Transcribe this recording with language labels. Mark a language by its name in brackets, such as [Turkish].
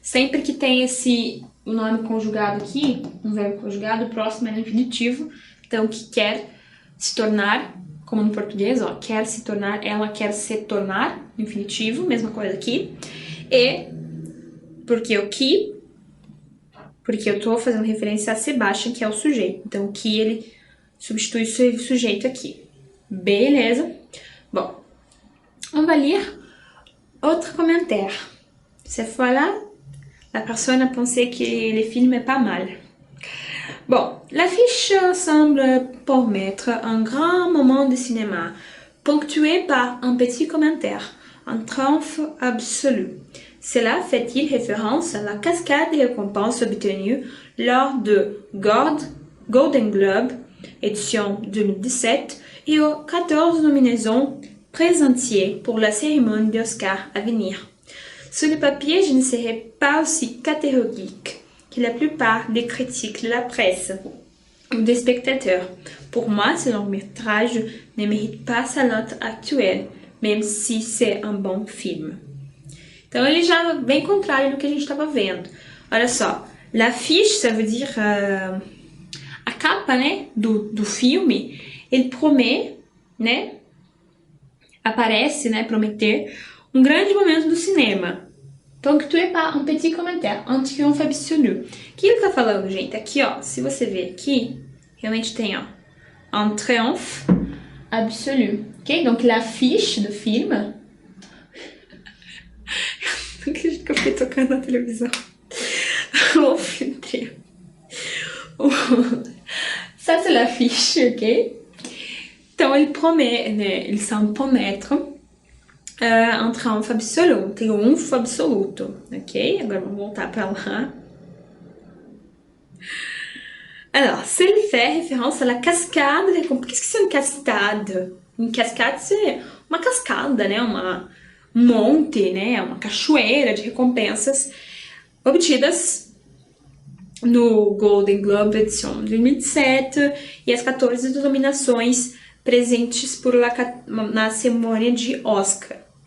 [Portuguese] Sempre que tem o nome conjugado aqui, um verbo conjugado, o próximo é no infinitivo, então que quer se tornar, como no português, ó, quer se tornar, ela quer se tornar, infinitivo, mesma coisa aqui. E porque eu tô fazendo referência a Sebastian, que é o sujeito. Então, o que ele substitui o sujeito aqui. Beleza? [French] Bon. On va lire autre commentaire. Cette fois-là, la personne a pensé que le film est pas mal. Bon, l'affiche semble promettre un grand moment de cinéma, ponctué par un petit commentaire, un triomphe absolu. Cela fait-il référence à la cascade de récompenses obtenues lors de Golden Globe, édition 2017, et aux 14 nominations présentées pour la cérémonie d'Oscar à venir. Sur le papier, je ne serai pas aussi catégorique que la plupart des critiques de la presse ou des spectateurs. Pour moi, ce long-métrage ne mérite pas sa note actuelle, même si c'est un bon film. [Portuguese] Então, ele já bem contrário do que a gente estava vendo. Olha só, [French] l'affiche, ça veut dire [Portuguese] a capa, né, do filme, ele promete, né, aparece, né, prometer um grande momento do cinema. [French] Ponctué par un petit commentaire, un triomphe absolu. [Portuguese] O que ele tá falando, gente? Aqui, ó, se você ver aqui, realmente tem, ó, [French] un triomphe absolu, [Portuguese] ok? [French] Donc, l'affiche [Portuguese] do filme... Não acredito que eu fiquei tocando na televisão. O filtre. [French] Ça, c'est l'affiche, [Portuguese] ok? Então, ele promete, né? Eles são [French] promettre un triomphe absolu, [Portuguese] um triunfo absoluto, ok? Agora vamos voltar para lá. [French] Alors, s'il fait référence à la cascade, qu'est-ce que c'est une cascade? Une cascade, c'est [Portuguese] uma cascada, né? Um monte, né? Uma cachoeira de recompensas obtidas no Golden Globe edição de 2007 e as 14 nominações presentes na cerimônia de Oscar.